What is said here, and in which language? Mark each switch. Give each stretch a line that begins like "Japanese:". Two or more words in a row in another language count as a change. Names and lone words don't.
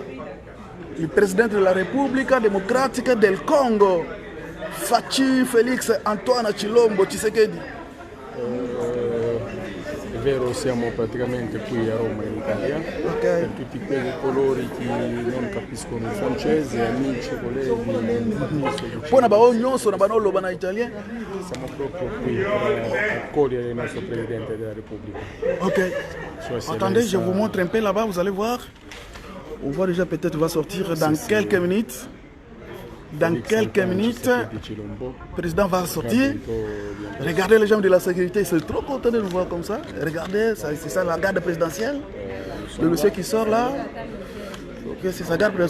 Italian: Il presidente della Repubblica Democratica del Congo, Faci Felix Antoine Tshilombo Tshisekedi. È vero, siamo praticamente qui a Roma in Italia, per tutti quei colori che non capiscono il francese, amici, colleghi.
Lingala: Poi na bao nyonso na banolo bana italien.
Italian: Siamo proprio qui per accogliere il nostro presidente della Repubblica. Ok.
French: Attendez, je vous montre un peu là-bas, vous allez voir. On voit déjà peut-être va sortir dans quelques minutes. Dans quelques minutes, le président va sortir. Regardez les gens de la sécurité, ils sont trop contents de nous voir comme ça. Regardez, c'est ça la garde présidentielle. Le monsieur qui sort là, okay, c'est sa garde présidentielle.